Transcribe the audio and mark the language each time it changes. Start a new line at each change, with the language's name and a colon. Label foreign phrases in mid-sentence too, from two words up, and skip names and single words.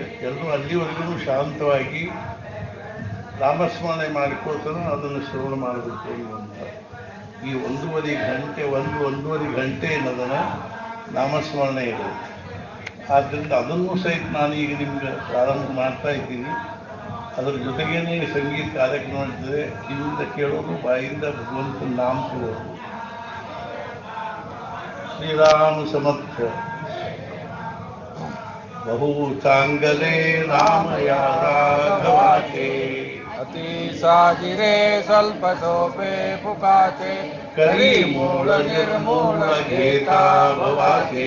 Kannada: ಎಲ್ಲರೂ ಅಲ್ಲಿವರೆಗೂ ಶಾಂತವಾಗಿ ನಾಮಸ್ಮರಣೆ ಮಾಡಿಕೊಳ್ತಾನೆ ಅದನ್ನು ಶ್ರವಣ ಮಾಡಬೇಕು ಅನ್ನುವಂಥ ಈ ಒಂದೂವರೆ ಗಂಟೆ ಅನ್ನೋದನ್ನು ನಾಮಸ್ಮರಣೆ ಇದೆ. ಆದ್ದರಿಂದ ಅದನ್ನು ಸಹಿತ ನಾನು ಈಗ ನಿಮ್ಗೆ ಪ್ರಾರಂಭ ಮಾಡ್ತಾ ಇದ್ದೀನಿ. ಅದರ ಜೊತೆಗೇನೆ ಸಂಗೀತ ಕಾರ್ಯಕ್ರಮ ಇರ್ತದೆ. ಕಿವಿಯಿಂದ ಕೇಳೋದು, ಬಾಯಿಂದ ಭಗವಂತನ ನಾಮ ಕೇಳೋದು.
Marathi: श्रीराम समर्थ बहु चांगले नाम या राघवाचे, अति साजिरे स्वल्प सोपे फुकाचे, करी मूळ निर्मूळ घेता भवाचे,